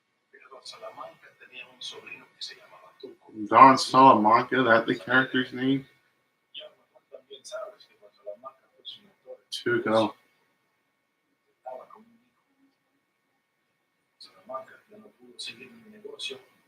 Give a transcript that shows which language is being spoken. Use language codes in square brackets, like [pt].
[es] Pero Don Salamanca tenía un sobrino que se llamaba Tuco. [en] Don Salamanca, that the character's name? [es] Y a lo mejor también sabes que Don Salamanca fue su mentor. Tuco. Estaba con un hijo. Salamanca ya no pudo seguir en el negocio.